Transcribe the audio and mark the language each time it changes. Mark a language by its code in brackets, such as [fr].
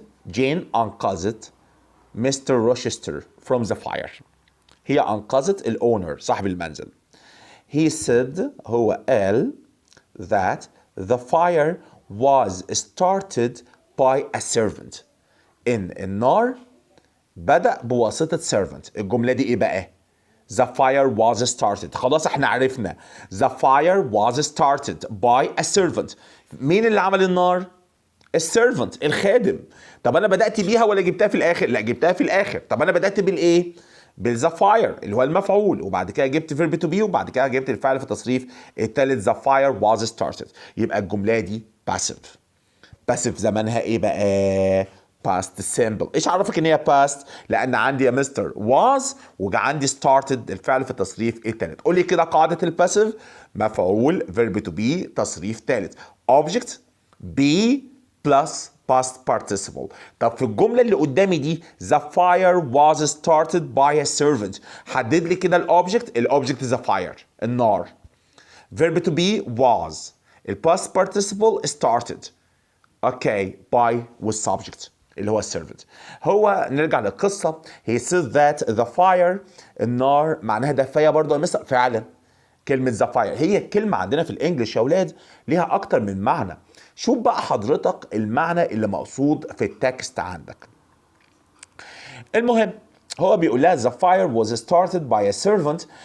[en] Jane [ar] أنقذت [en] Mr. Rochester from the fire. [ar] هي أنقذت الأونر صاحب المنزل. [en] He said [ar] هو قال [en] that the fire was started by a servant. [ar] إن النار بدأ بواسطة servant. الجملة دي إيه بقى؟ [en] The fire was started. [ar] خلاص احنا عرفنا [en] the fire was started by a servant. [ar] مين اللي عمل النار؟ السيرفنت الخادم. طب انا بدأت بيها ولا جبتها في الاخر؟ لا جبتها في الاخر. طب انا بدأت بالايه؟ بالذا فاير اللي هو المفعول، وبعد كده جبت فيرب تو بي، وبعد كده جبت الفعل في التصريف الثالث ذا فاير واز ستارتد. يبقى الجمله دي باسيف. باسيف زمانها ايه بقى؟ [en] past simple. [ar] ايش عرفك ان هي past؟ لان عندي يا مستر was وجا عندي started الفعل في التصريف الثالث. قول لي كده قاعده الباسيف: مفعول فيرب تو بي تصريف ثالث [en] object be plus past participle. [ar] طب في الجمله اللي قدامي دي [en] the fire was started by a servant، [ar] حدد لي كده الاوبجكت [en] the fire [ar] النار. [en] verb to be was، [ar] الباست participle started اوكي by والسبجكت اللي هو السيرفنت. هو نرجع للقصه. [en] he said that the fire [ar] النار معناها دفايه برضه يا مستر. فعلا كلمه [en] the fire [ar] هي الكلمه عندنا في الانجليش يا اولاد ليها اكتر من معنى. شوف بقى حضرتك المعنى اللي مقصود في التكست عندك. المهم هو بيقول لها [en] the fire was started by a servant.